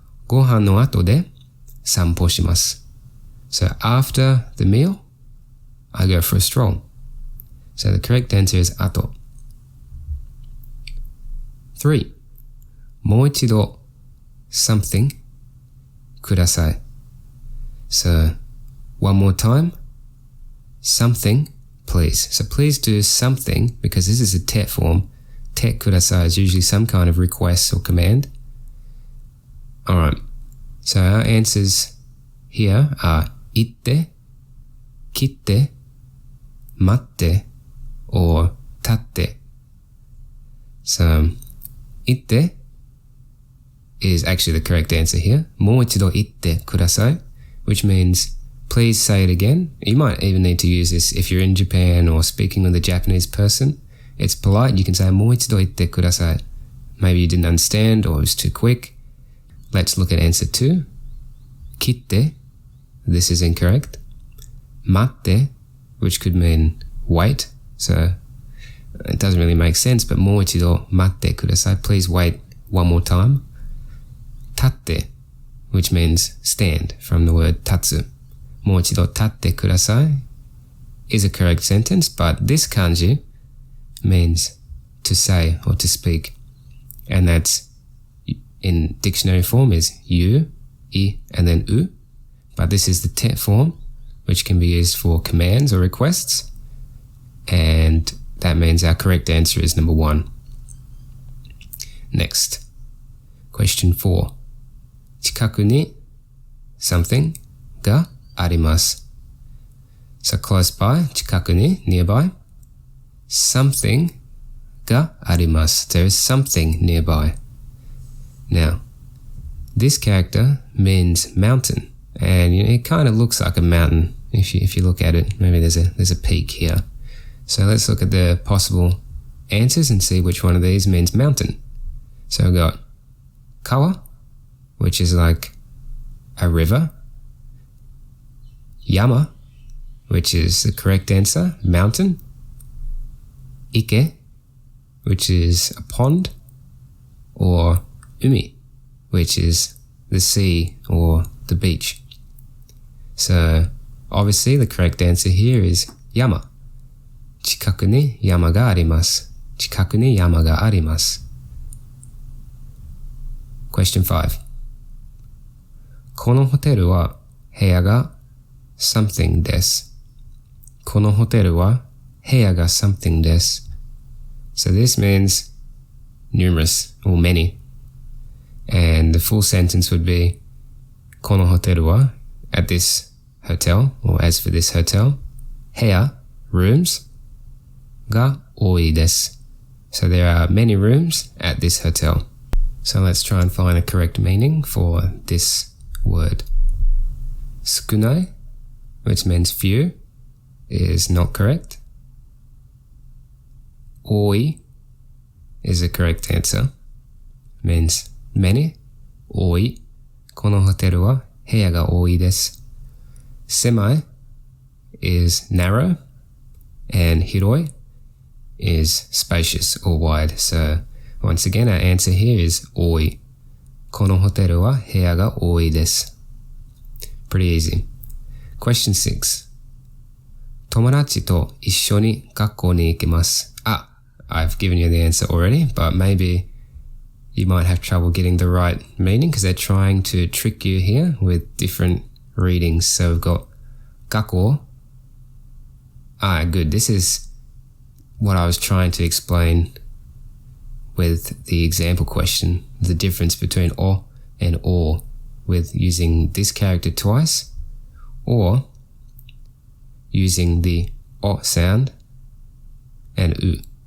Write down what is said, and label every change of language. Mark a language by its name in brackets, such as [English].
[Japanese] ご飯の後で散歩します. [English] So after the meal, I go for a stroll. So the correct answer is ato. 3. [Japanese] もう一度 [English] something [Japanese] ください. [English] So one more time, something please. So please do something, because this is a te form. Te ください is usually some kind of request or command. Alright, so our answers here are itte, kitte, matte, or tatte. So, itte is actually the correct answer here. [Japanese] もう一度言ってください, [English] which means please say it again. You might even need to use this if you're in Japan or speaking with a Japanese person. It's polite. You can say [Japanese] もう一度言ってください. [English] Maybe you didn't understand or it was too quick. Let's look at answer 2. Kitte. This is incorrect. Matte, which could mean wait. So it doesn't really make sense, but [Japanese] もう一度待ってください. [English] Please wait one more time. Tatte, which means stand from the word tatsu. [Japanese] もう一度立ってください [English] is a correct sentence, but this kanji means to say or to speak. And that's in dictionary form is yu, I, and then u. But this is the te form, which can be used for commands or requests. And that means our correct answer is number 1. Next. Question 4. [Japanese] 近くに [English] something [Japanese] があります. [English] So close by, 近くに nearby. Something [Japanese] があります. [English] There is something nearby. Now, this character means mountain, and it kind of looks like a mountain if you look at it. Maybe there's a peak here. So let's look at the possible answers and see which one of these means mountain. So we've got kawa, which is like a river. Yama, which is the correct answer, mountain. Ike, which is a pond. Or umi, which is the sea or the beach. So obviously the correct answer here is yama. [Japanese] 近くに山があります.近くに山があります. [English] Question 5. [Japanese] このホテルは部屋が [English] something [Japanese] です. このホテルは部屋が [English] something [Japanese] です. [English] So this means numerous or many. And the full sentence would be [Japanese] このホテルは [English] at this hotel, or as for this hotel, 部屋 rooms [Japanese] が多いです. [English] So there are many rooms at this hotel. So let's try and find a correct meaning for this word. 少ない which means few, is not correct. Oi is the correct answer. Means many. Oi. [Japanese] このホテルは部屋が多いです。 [English] Semi is narrow, and hiroi is spacious or wide. So once again, our answer here is 多い。 [Japanese] このホテルは部屋が多いです。 [English] Pretty easy. Question 6. [Japanese] 友達と一緒に学校に行きます。 [English] I've given you the answer already, but maybe you might have trouble getting the right meaning because they're trying to trick you here with different readings. So we've got 学校. Good. This is what I was trying to explain with the example question, the difference between o and or with using this character twice or using the o sound and u.